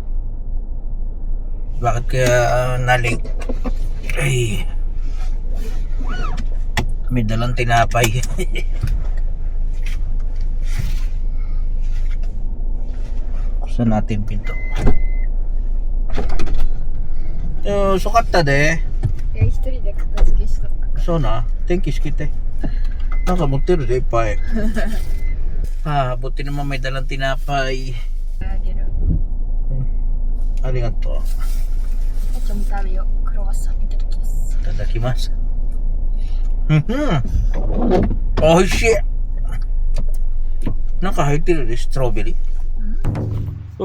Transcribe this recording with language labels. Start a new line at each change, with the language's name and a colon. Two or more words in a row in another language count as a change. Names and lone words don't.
Filipino: Bakit kaya na-late? Ay, may dalang tinapay. Buksan natin pinto. Sukat ta de.
Japanese: 一人で片付けした。そうな。天気好きて。なんか持ってるでいっぱい。
Filipino: buti naman may dalang tinapay.
Japanese: あげる。ありがとう。あちゃんも食べよう。クロワッサンいただきます。いただきます。おいしい。なんか入ってるで、ストロベリー。